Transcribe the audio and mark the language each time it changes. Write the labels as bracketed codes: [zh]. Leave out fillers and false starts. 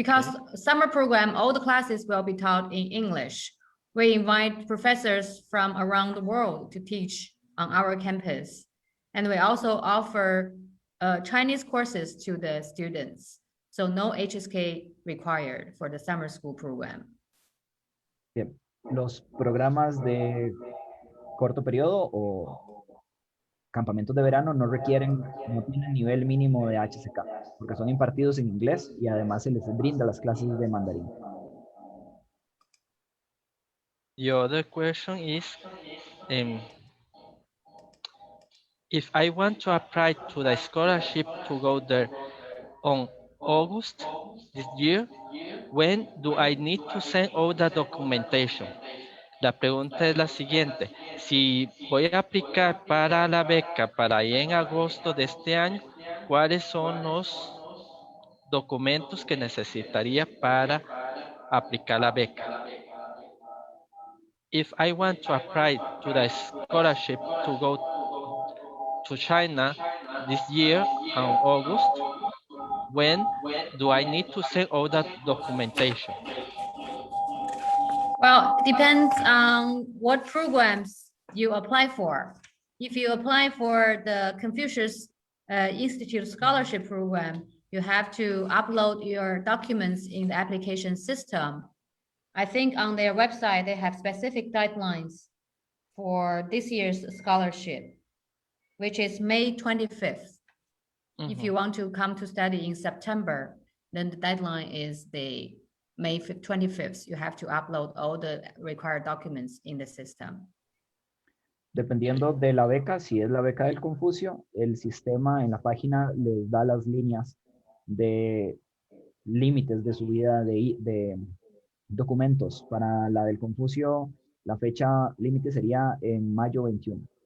[en] Because summer program, all the classes will be taught in English. We invite professors from around the world to teach on our campus. And we also offer Chinese courses to the students. So no HSK required for the summer school program. [es] Bien. Los programas de corto periodo o campamentos de verano no tienen nivel mínimo de HSK, porque son impartidos en inglés y además se les brinda las clases de mandarín. [en] The other question is, if I want to apply to the scholarship to go there on August this year, when do I need to send all the documentation? [es] La pregunta es la siguiente: si voy a aplicar para la beca para ir en agosto de este año, ¿cuáles son los documentos que necesitaría para aplicar la beca? [en] If I want to apply to the scholarship to go to China this year on August, when do I need to send all that documentation? Well, it depends on what programs you apply for. If you apply for the Confucius Institute Scholarship Program, you have to upload your documents in the application system. I think on their website, they have specific guidelines for this year's scholarship, which is May 25th. If you want to come to study in September, then the deadline is the May 25th. You have to upload all the required documents in the system. [es] Dependiendo de la beca, si es la beca del Confucio, el sistema en la página les da las líneas de límites de subida de documentos. Para la del Confucio, la fecha límite sería en mayo 21.